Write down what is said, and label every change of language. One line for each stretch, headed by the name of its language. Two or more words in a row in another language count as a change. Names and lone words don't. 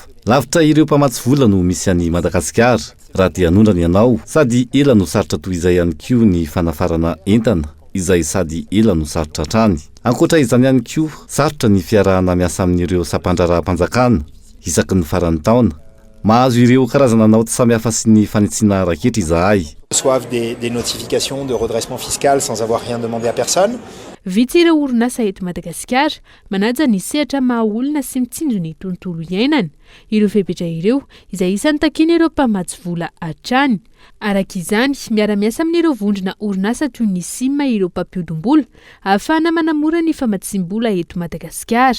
Malagasy: Lavitra ireo mpamatsy vola no misy any Madagasikara. Raha dia anondrana ianao, sady ela no sarotra toy izay ihany koa ny fanafarana entana, izay sady ela no sarotra hatrany. Ankoatra izany ihany koa, sarotra ny fiarahana miasa amin'ireo sampandraharaha-mpanjakana isaky ny farany taona. Mahazo ireo karazana naoty samihafa sy ny fanitsiana raketra izahay.
French: Reçoivent des notifications de redressement fiscal sans avoir rien demandé à personne.
Malagasy: Vitsy ireo orinasa eto Madagasikara manaja ny sehatra maha-olona sy mitsindry ny tontolo iainana. Ireo fepetra ireo izay isan'ny takiana ireo mpamatsy vola hatrany. Arak'izany, miara-miasa amin'ireo vondrona orinasa toy ny SIM ireo mpampiodom-bola ahafahana manamora ny famatsim-bola eto Madagasikara.